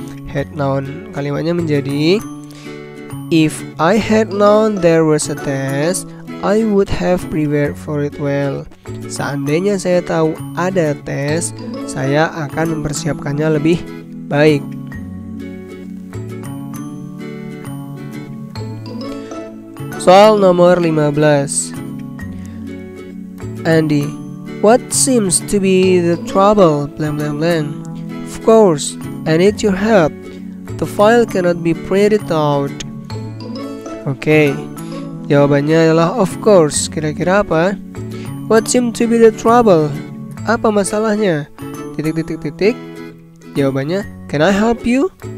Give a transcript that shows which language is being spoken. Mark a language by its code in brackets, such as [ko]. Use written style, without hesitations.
[en] Head noun [id] kalimatnya menjadi, [en] if I had known there was a test, I would have prepared for it well. [id] Seandainya saya tahu ada tes, saya akan mempersiapkannya lebih baik. Soal nomor 15. [en] Andy, what seems to be the trouble? Of course, I need your help. The file cannot be printed out. [id] Oke, jawabannya adalah [en] of course. [id] Kira-kira apa? [en] What seems to be the trouble? [id] Apa masalahnya? Titik. Jawabannya, [en] can I help you?